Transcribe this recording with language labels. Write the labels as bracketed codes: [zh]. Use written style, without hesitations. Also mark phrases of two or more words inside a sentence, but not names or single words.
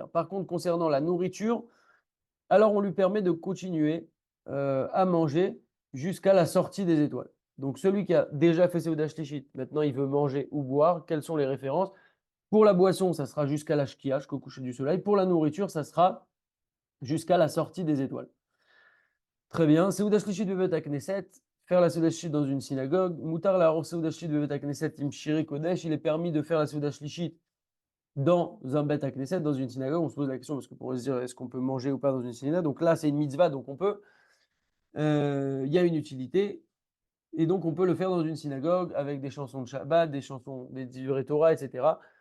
[fr] Par contre, concernant la nourriture, alors on lui permet de continuer à manger jusqu'à la sortie des étoiles. Donc celui qui a déjà fait [he] סעודה שלישית, [fr] maintenant il veut manger ou boire, quelles sont les références? Pour la boisson, ça sera jusqu'à la Shkia, jusqu'au coucher du soleil. Pour la nourriture, ça sera jusqu'à la sortie des étoiles. Très bien. [he] סעודה שלישית בבית הכנסת. [fr] Faire la [he] סעודה שלישית [fr] dans une synagogue. [he] מותר לסעודה שלישית בבית הכנסת עם שירי קודש. [fr] Il est permis de faire la [he] סעודה שלישית [fr] dans un [he] בית הכנסת, [fr] dans une synagogue. On se pose la question parce que pour se dire est-ce qu'on peut manger ou pas dans une synagogue. Donc là, c'est une mitzvah, donc on peut. Il y a une utilité. Et donc, on peut le faire dans une synagogue avec des chansons de Shabbat, des chansons, des [he] דברי תורה, [fr] etc.